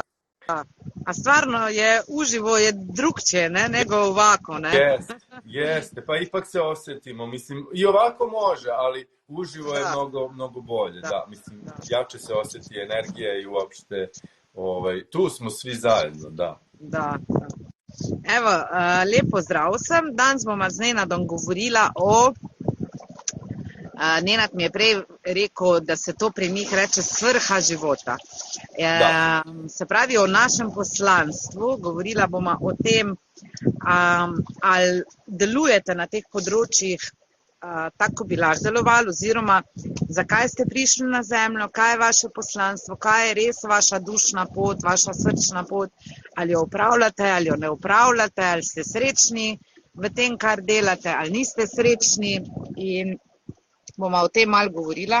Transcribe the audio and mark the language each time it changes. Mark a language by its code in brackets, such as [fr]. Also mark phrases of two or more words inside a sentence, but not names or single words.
[sr] A stvarno je uživo je drugčije, ne, nego ovako, ne? Jeste, pa ipak se osjetimo, mislim, i ovako može, ali uživo je mnogo bolje, jače se osjeti energija i uopšte, tu smo svi zajedno, Da. Evo, [sl] lep pozdrav sem. Danes bomo z Nenadom govorila Nenad mi je prej rekel, da se to pri njih reče [sr] svrha života. [sl] Se pravi o našem poslanstvu, govorila bomo o tem, ali delujete na teh področjih tako bi lahko delovali, oziroma zakaj ste prišli na zemljo, kaj je vaše poslanstvo, kaj je res vaša dušna pot, vaša srčna pot, ali jo upravljate, ali jo ne upravljate, ali ste srečni v tem, kar delate, ali niste srečni, in bomo o tem malo govorila.